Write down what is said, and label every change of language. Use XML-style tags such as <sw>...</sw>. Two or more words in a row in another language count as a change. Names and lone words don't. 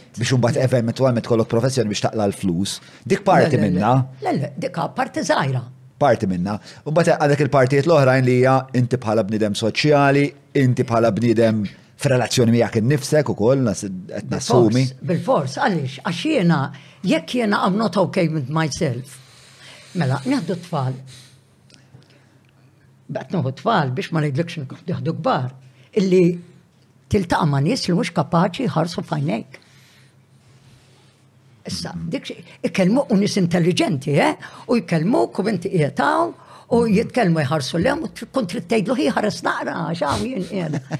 <mt>Biex imbagħad eventwalment kollok professjoni biex taqla l-flus. Dik parti minnha. Le, dik parti żgħira. Parti minnha. U mbagħad għandek il-partijiet l-oħrajn li hija inti bħala bniedem soċjali, inti bħala bniedem f'relazzjoni miegħek innifsek ukoll qed nassumi. Bil-fors, għaliex għax jiena jekk jiena</mt> <en>I'm not okay with myself.</en> <mt>Mela, nieħdu tfal. Baqt nieħu tfal biex ma ngħidlekx nieħdu kbar. Illi tiltaqa' ma' nies li mhux kapaċi jħarsu f'għajnejk. Issa, dik ikellmuk u nies intelligenti, u jkellmuk u inti qiegħtaw u jitkellmu jħarsu lehom u tkun trid tgħidlu ħares naqra x'hawn jien qiegħda.</mt>